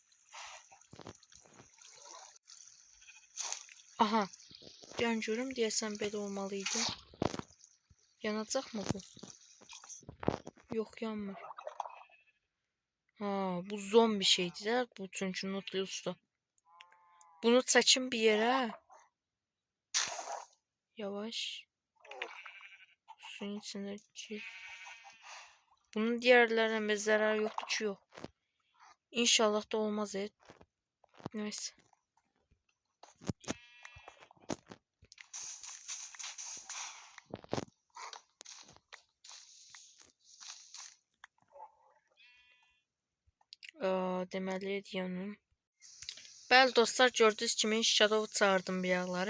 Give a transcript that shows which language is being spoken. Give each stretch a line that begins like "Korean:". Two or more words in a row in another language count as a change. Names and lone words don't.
Azerbaijani: Aha. Can görüm deyəsən belə olmalıydı. Yanacaq mı bu? Yox yanmır. Ha bu zombi şeydi də bu çünki Nautilus'da. Bunu çəkin bir yerə. Yavaş.
Turkish: Suyun içine gir. Bunun diğerlerine bir zarar yoktu ki yok. İnşallah da olmaz et. Neyse.
Azerbaijani: Deməli deyənim. Bəli dostlar gördüyünüz kimi Shadow çağırdım biyaqları.